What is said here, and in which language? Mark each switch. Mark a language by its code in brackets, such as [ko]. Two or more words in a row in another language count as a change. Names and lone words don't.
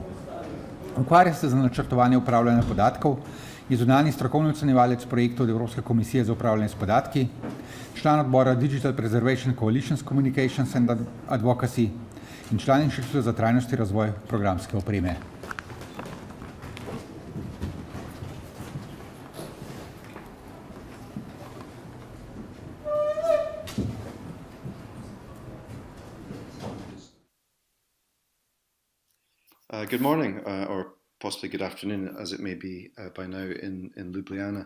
[sl] Ukvarja se za načrtovanje upravljanja podatkov, je zunanji strokovni ocenjevalec projektov od Evropske komisije za upravljanje s podatki, član odbora Digital Preservation Coalitions Communications and Advocacy, in član Inštituta za trajnostni razvoj programske opreme. [en] Good morning, or possibly good afternoon, as it may be by now in Ljubljana.